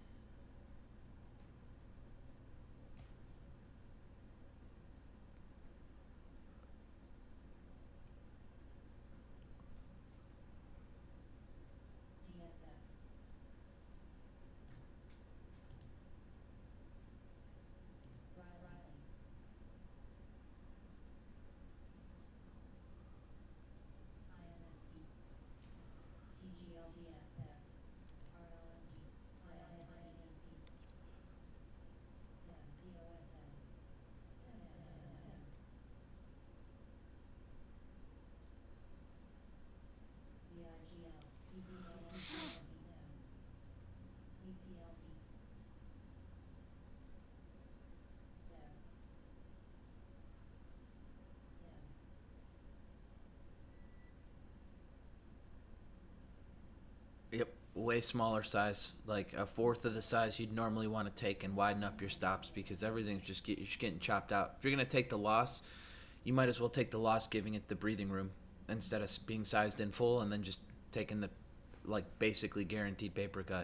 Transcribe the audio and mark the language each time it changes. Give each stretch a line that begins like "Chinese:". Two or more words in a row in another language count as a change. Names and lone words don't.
English: DXF, Riley, INSP, PGLDXF, RLMT, INSP, SEM, COSM, SEM, VIGL, CPLP, SEM, CPLP, SEM, SEM, Yep, way smaller size, like a fourth of the size you'd normally want to take, and widen up your stops because everything's you're just getting chopped out. If you're gonna take the loss, you might as well take the loss, giving it the breathing room instead of being sized in full and then just taking the like basically guaranteed paper cut.